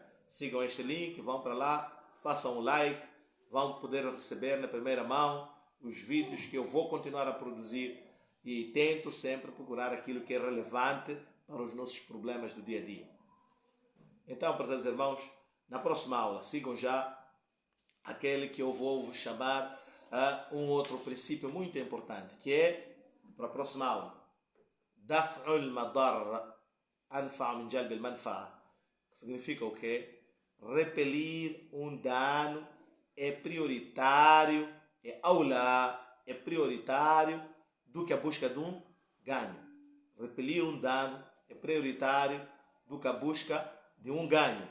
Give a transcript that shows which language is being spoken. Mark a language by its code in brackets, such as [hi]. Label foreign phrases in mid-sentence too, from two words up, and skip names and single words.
[pt] Sigam este link, vão para lá, façam um like, vão poder receber na primeira mão os vídeos que eu vou continuar a produzir e tento sempre procurar aquilo que é relevante para os nossos problemas do dia a dia. Então, prezados irmãos, na próxima aula, sigam já aquele que eu vou vos chamar a um outro princípio muito importante, que é, para a próxima aula, [ar] دفع المضار أنفع من جلب المنفعة, [pt] que significa o quê? Repelir um dano é prioritário, é aula, é prioritário do que a busca de um ganho. Repelir um dano é prioritário do que a busca de um ganho.